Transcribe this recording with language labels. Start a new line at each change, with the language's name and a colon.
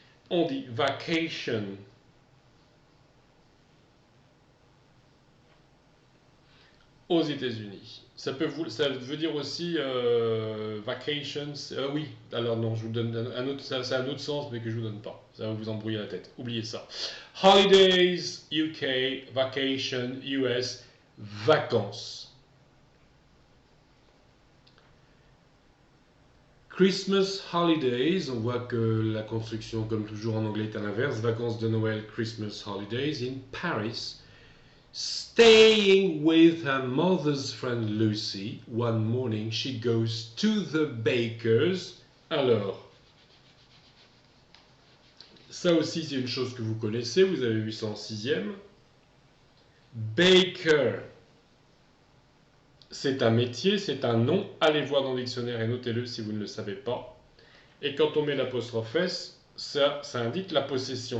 French: On dit vacation. Aux États-Unis. Ça veut dire aussi vacations. Oui, alors non, je vous donne un autre, ça a un autre sens, mais que je vous donne pas. Ça va vous embrouiller la tête. Oubliez ça.
English: Holidays, UK, vacation, US,
French: vacances. Christmas holidays, on voit que la construction, comme toujours en anglais, est à l'inverse. Vacances de Noël,
English: Christmas holidays in Paris. Staying with her mother's friend Lucy, one morning she goes to the baker's.
French: Alors, ça aussi c'est une chose que vous connaissez, vous avez vu ça en 6e. Baker, c'est un métier, c'est un nom. Allez voir dans le dictionnaire et notez-le si vous ne le savez pas. Et quand on met l'apostrophe S, ça indique la possession.